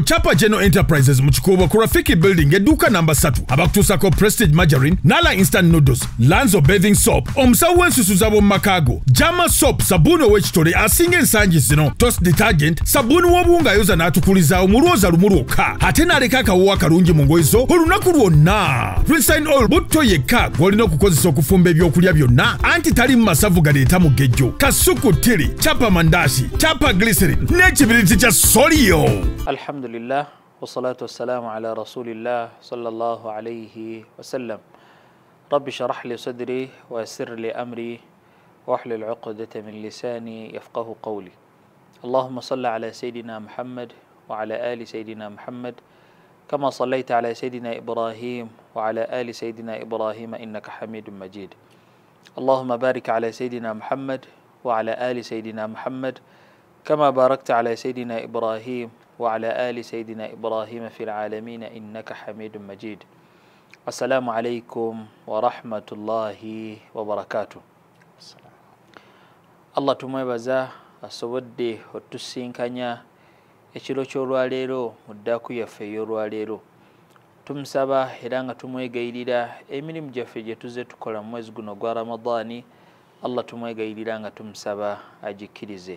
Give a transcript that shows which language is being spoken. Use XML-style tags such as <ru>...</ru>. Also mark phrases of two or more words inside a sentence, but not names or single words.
<lg>Chapa General Enterprises Muchikobo ku Rafiki Building edduuka namba 3 abakutuusako Prestige Margarine, Nala Instant Noodles, Lanzo Bathing Soap, omusawo w'ensusuza b'omu makaago, Jama Soap, sabuni ow'ekitole asinga ensangi zino, Toast Detergent, sabuni w'obuwunga ayoza n'atukuliza omulwoza lumu lwokka, ate n'aleka akawuwa kalungi mu ngoye zo olunaku lwonna. Rinse Oil butto yekka gw'olina okukozesa okufumba ebyokulya byonna, anti talimu masavu galeeta mugejjo, kasuku tiri, chapa mandasi, chapa glycerin, n'ekibiriti kya Solio.</lg> <ar>الحمد لله والصلاة والسلام على رسول الله صلى الله عليه وسلم. رب اشرح لي صدري ويسر لي أمري واحلل عقدة من لساني يفقهوا قولي. اللهم صل على سيدنا محمد وعلى آل سيدنا محمد كما صليت على سيدنا إبراهيم وعلى آل سيدنا إبراهيم إنك حميد مجيد. اللهم بارك على سيدنا محمد وعلى آل سيدنا محمد كما باركت على سيدنا إبراهيم وعلى آل سيدنا إبراهيم في العالمين إنك حميد مجيد. السلام عليكم ورحمة الله وبركاته.</ar> <lg>الله تميبزا asobodde otusinkanya ekiro ky'olwaleero mu ddaaku yaffe ey'olwaleero. Tumusaba era nga tumwegayirira emirimu gyaffe gye tuzze tukola mu mwezi guno gwa Ramadaani, Allah tumwegayirira nga tumusaba agikkirize.</lg>